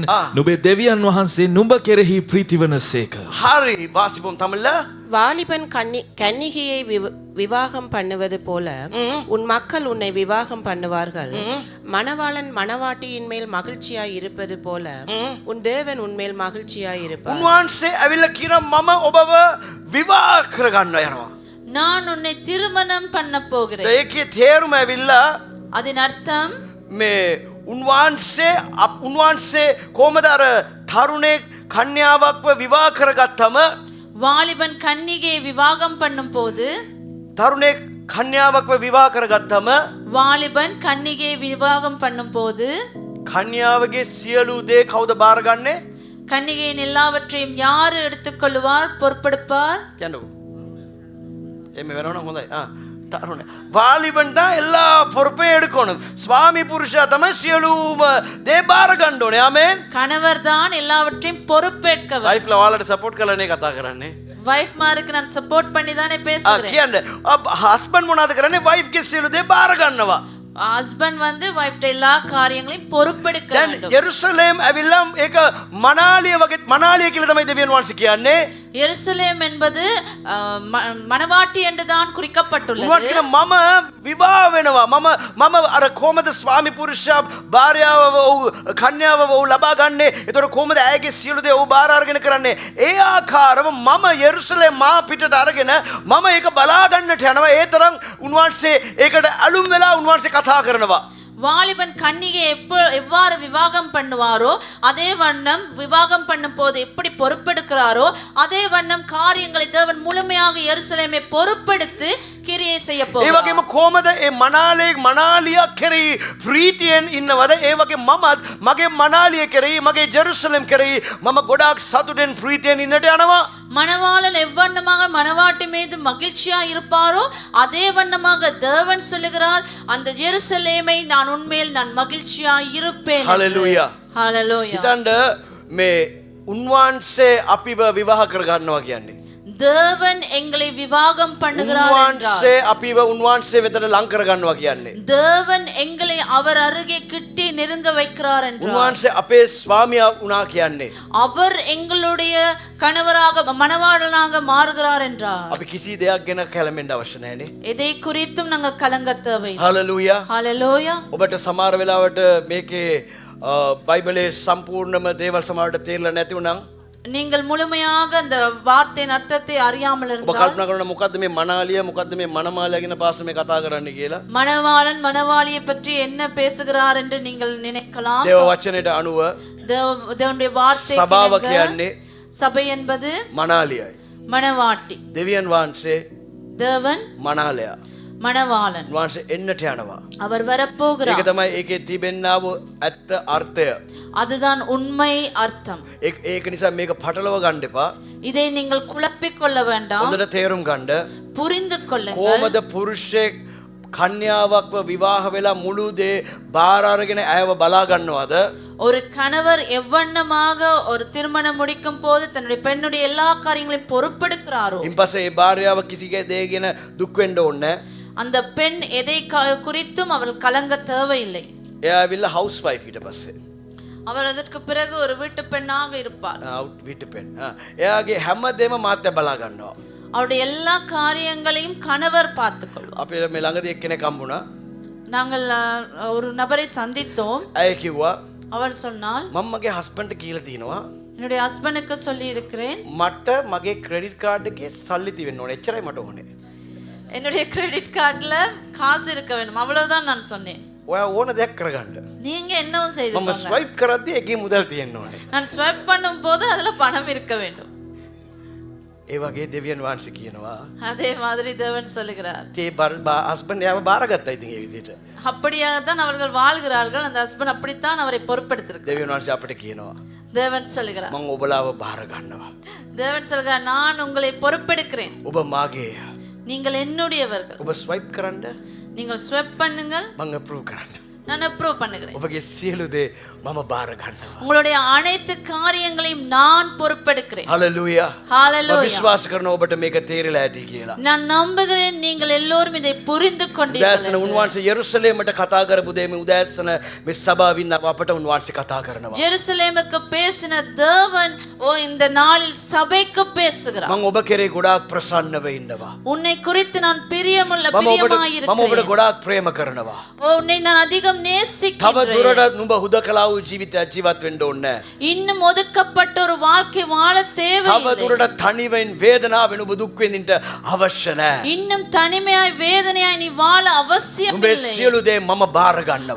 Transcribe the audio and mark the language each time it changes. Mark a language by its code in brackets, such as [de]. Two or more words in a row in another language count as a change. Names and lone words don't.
[si] ආ. නුඹේ දෙවියන් වහන්සේ නුඹ කෙරෙහි ප්‍රීතිවනසේක. [ta] හරි வாசிப்போம் தமிழ்ல. வாலிபன் கன்னிகையை விவாகம் பண்ணுவது போல உன் மக்கள் உன்னை விவாகம் பண்ணுவார்கள். மணவாளன் மணவாட்டியின் மேல் மகிழ்ச்சியாய் இருப்பது போல உன் தேவன் உன்மேல் மகிழ்ச்சியாய் இருப்பார். [si] උන්වහන්සේ ඇවිල්ලා කියන මම ඔබව විවාහ කරගන්න යනවා. [ta] நான் உன்னை திருமணம் பண்ண போகிறேன். [si] ඒකේ තේරුම ඇවිල්ලා [ta] அதன் அர்த்தம் [si] මේ උන්වහන්සේ කොහමද අර තරුණේ කන්‍යාවක්ව විවාහ කරගත්තම [ta] வாலிபன் கன்னிகையை விவாகம் பண்ணும் போது [si] තරුණේ කන්‍යාවක්ව විවාහ කරගත්තම [ta] வாலிபன் கன்னிகையை விவாகம் பண்ணும் போது [si] කන්‍යාවගේ සියලු දේ කවුද බාරගන්නේ? [ta] கன்னிகையின் எல்லாவற்றையும் யார் எடுத்துக்கொள்வார், பொறுப்பெடுப்பார்? [si] කියන්නකෝ. එමෙ වෙනවනම් හොඳයි. [ta] තරුණ வாலிபன் தான் எல்லா பொறுப்பையும் எடுக்கணும். சுவாமி புருஷா [si] තමයි සියලුම දේ බාර ගන්න ඕනේ. ආමෙන්. [ta] கணவர் தான் எல்லாவற்றையும் பொறுப்பேற்க வேண்டும். [si] වයිෆ්ලා ඔයාලට සපෝට් කරලානේ කතා කරන්නේ. [ta] வைஃப் மாருக்கு நான் சப்போர்ட் பண்ணி தானே பேசுகிறேன். [si] කියන්නේ හස්බන්ඩ් මොනවද කරන්නේ? වයිෆ්ගේ සියලු දේ බාර ගන්නවා. [ta] ஹஸ்பண்ட் வந்து வைஃப்ட எல்லா காரியங்களையும் பொறுப்பெடுக்க [si] දැන් [ta] வேண்டும். [si] යෙරුසලම් ඇවිල්ලා ඒක මනාලිය වගේ මනාලිය කියලා තමයි දෙවියන් වහන්සේ කියන්නේ. எருசலேம் என்பது மணவாட்டி என்றுதான் குறிக்கப்பட்டுள்ளது. උන්වහන්සේ කියන මම විවාහ වෙනවා. මම අර කොහමද ස්වාමි පුරුෂයා භාර්යාව වූ කන්‍යාව වූ ලබා ගන්නේ? ඒතකොට කොහමද ඇයගේ සියලු දේ ඔහු බාර අරගෙන කරන්නේ? ඒ ආකාරව මම යෙරුසලම් මා පිටට අරගෙන මම ඒක බලා ගන්නට යනවා. ඒ තරම් උන්වහන්සේ ඒකට අලුම් වෙලා උන්වහන්සේ කතා කරනවා. [ta] வாலிபன் கன்னிகை எவ்வாறு விவாகம் பண்ணுவாரோ அதே வண்ணம் விவாகம் பண்ணும் போது எப்படி பொறுப்பெடுக்கிறாரோ அதே வண்ணம் காரியங்களை தேவன் முழுமையாக எருசலேமை பொறுப்பெடுத்து கிரியை செய்ய [si] ඒ [ta] போகிறார். [si] වගේම කොහමද ඒ මනාලිය කෙරෙහි ප්‍රීතියෙන් ඉන්නවද? ඒ වගේ මමත් මගේ මනාලිය කෙරෙහි මගේ ජෙරුසලම් කෙරෙහි මම ගොඩාක් සතුටෙන් ප්‍රීතියෙන් ඉන්නට යනවා. [ta] மணவாளன் எவ்வண்ணமாக மணவாட்டி மீது மகிழ்ச்சியா இருப்பாரோ அதே வண்ணமாக தேவன் சொல்லுகிறார், அந்த ஜெருசலேமை நான் உன்மேல் நான் மகிழ்ச்சியா இருப்பேன். [si] හලෙලූයා. [ta] ஹalleluya. [si] හිතන්න මේ උන්වහන්සේ අපිව විවාහ කරගන්නවා කියන්නේ. [ta] தேவன் எங்களை விவாகம் பண்ணுகிறார் என்றார். [si] උන්වහන්සේ අපිව උන්වහන්සේ වෙතට ලං කරගන්නවා කියන්නේ. [ta] தேவன் எங்களை அவர் அருகே கிட்டி நெருங்க வைக்கிறார் என்றார். [si] උන්වහන්සේ අපේ ස්වාමියා වුණා කියන්නේ. [ta] அவர் எங்களுடைய கணவராக மணவாளனாக மாறுகிறார் என்றார். [si] අපි කිසි දෙයක් ගැන කැළඹෙන්න අවශ්‍ය නැහැනේ. [ta] எதை குறித்தும் நாங்கள் கலங்க தேவையில்லை. [si] හලෙලූයා. [ta] ஹalleluya. [si] ඔබට සමහර වෙලාවට මේකේ බයිබලයේ සම්පූර්ණම දේවල් සමහරට තේරෙලා නැති වුණා. [ta] நீங்கள் முழுமையாக அந்த வார்த்தையின் அர்த்தத்தை அறியாமல் [si] ඔබ [ta] இருந்தால் [si] කල්පනා කරන මොකද්ද මේ මනාලිය මොකද්ද මේ මනමාලිය ගැන පාස්ටර් මේ කතා කරන්නේ කියලා. [ta] மணவாளன் மணவாளியை பற்றி என்ன பேசுகிறார் என்று நீங்கள் நினைக்கலாம். [si] දේව වචනයට අනුව [ta] தேவனுடைய வார்த்தை [si] සභාව කියන්නේ [ta] சபை என்பது [si] මනාලියයි. [ta] மணவாட்டி. [si] දෙවියන් වහන්සේ [ta] தேவன் [si] මනාලයා. [ta] மணவாளன். [si] උන්වහන්සේ එන්නට යනවා. [ta] அவர் [si] ඒක [ta] வரப்போகிறார். [si] තමයි ඒකේ තිබෙන්නා වූ ඇත්ත අර්ථය. [ta] அதுதான் உண்மை அர்த்தம். [si] ඒක නිසා මේක පටලව ගන්න එපා. [ta] இதை நீங்கள் குழப்பிக் கொள்ள வேண்டாம். [si] හොඳට තේරුම් ගන්න. [ta] புரிந்து கொள்ளுங்கள். [si] කොහොමද පුරුෂයෙක් කන්‍යාවක්ව විවාහ වෙලා මුළු දේ බාර අරගෙන ඇයව බලා ගන්නවද? [ta] ஒரு கணவர் எவ்வண்ணமாக ஒரு திருமணம் முடிக்கும் போது தன்னுடைய பெண்ணுடைய எல்லா காரியங்களையும் பொறுப்பெடுக்கிறாரோ, [si] ඉන්පස්සේ ඒ භාර්යාව කිසිගේ දෙයකින දුක් වෙන්න ඕනේ. [ta] அந்த பெண் எதை குறித்தும் அவள் கலங்க தேவையில்லை. [si] එයා ඇවිල්ලා [en] house wife [si] ඊට පස්සේ. [ta] அவர் அதற்கு பிறகு ஒரு வீட்டு பெண்ணாக இருப்பார். අවුට් வீட்டு பெண். [si] එයාගේ හැමදේම මාත්‍ය බලා ගන්නවා. [ta] அவருடைய எல்லா காரியங்களையும் கணவர் பார்த்துக் கொள்வார். [si] අපේ මේ ළඟදී එක්කෙනෙක් හම්බුණා. [ta] நாங்கள் ஒரு நபரை சந்தித்தோம். [si] ඇය කිව්වා [ta] அவர் சொன்னால், [si] මම මගේ හස්බන්ඩ්ට කියලා තියෙනවා [ta] என்னுடைய ஹஸ்பண்டுக்கு சொல்லி இருக்கிறேன், [si] මට මගේ [en] credit card [si] එකේ සල්ලි තියෙන්න ඕනේ. එච්චරයි මට ඕනේ. [ta] என்னுடைய [en] credit cardல [ta] காசு இருக்க வேண்டும், அவ்வளவுதான் நான் சொன்னேன். [si] ඔයා ඕන දෙයක් කරගන්න. [ta] நீங்க என்னவும் செய்து [si] මම ස්වයිප් කරද්දී එකේ මුදල් තියෙන්න ඕනේ. [ta] நான் ஸ்வைப் பண்ணும் போது அதுல பணம் இருக்க வேண்டும். [si] ඒ වගේ දෙවියන් වහන්සේ කියනවා [ta] அதே மாதிரி தேவன் சொல்லுகிறார். [si] තේ හස්බන්ඩ් එයාව බාරගත්තා ඉතින් ඒ විදිහට. [ta] அப்படியாகத்தான் அவர்கள் வாழ்கிறார்கள். அந்த ஹஸ்பண்ட் அப்படித்தான் அவரை பொறுப்பெடுத்திருக்கிறார். [si] දෙවියන් වහන්සේ අපිට කියනවා [ta] தேவன் சொல்லுகிறார். [si] මම ඔබලාව බාර ගන්නවා. [ta] தேவன் சொல்கிறார், நான் உங்களை பொறுப்பெடுக்கிறேன். [si] ඔබ මාගේ. [ta] நீங்கள் என்னுடையவர்கள். [si] ඔබ ස්වයිප් කරන්න [ta] நீங்கள் ஸ்வைப் பண்ணுங்கள், [si] මම අප්‍රූව් කරන්න. [ta] நான் அப்ரூவ் பண்ணுகிறேன். [si] ඔබගේ සියලු දේ මම බාර ගන්නවා. [ta] உங்களுடைய அனைத்து காரியங்களையும் நான் பொறுப்பெடுக்கிறேன். [si] හලෙලූයා. [ta] ஹalleluya. [si] විශ්වාස කරන ඔබට මේක තේරිලා ඇති කියලා. [ta] நான் நம்புகிறேன் நீங்கள் எல்லோரும் இதை புரிந்து [si] උදෑසන [ta] கொண்டீர்கள். [si] උන්වහන්සේ යෙරුසලේමට කතා කරපු දේ මේ උදෑසන මේ සභාවින් අපට උන්වහන්සේ කතා කරනවා. [ta] ஜெருசலேமுக்கு பேசின தேவன் இந்த நாளில் சபைக்கு பேசுகிறார். [si] මම ඔබ කෙරේ ගොඩාක් ප්‍රසන්නව ඉන්නවා. [ta] உன்னை குறித்து நான் பிரியமுள்ள [si] මම ඔබට [ta] பிரியமாயிருக்கிறேன். [si] ගොඩාක් ප්‍රේම කරනවා. [ta] உன்னை நான் அதிகம் [si] තව [ta] நேசிக்கிறேன். [si] දුරටත් නුඹ හුදකලා වූ ජීවිතයක් ජීවත් වෙන්න ඕනේ. [ta] இன்னும் ஒதுக்கப்பட்ட ஒரு வாழ்க்கை வாழ [si] තව [ta] தேவையில்லை. [si] දුරටත් තනිවෙන් වේදනාවෙන් ඔබ දුක් විඳින්න අවශ්‍ය නැහැ. [ta] இன்னும் தனிமையாய் வேதனையாய் நீ வாழ அவசியம் [si] උඹේ [ta] இல்லை. [si] සියලු දේ මම බාර ගන්නවා.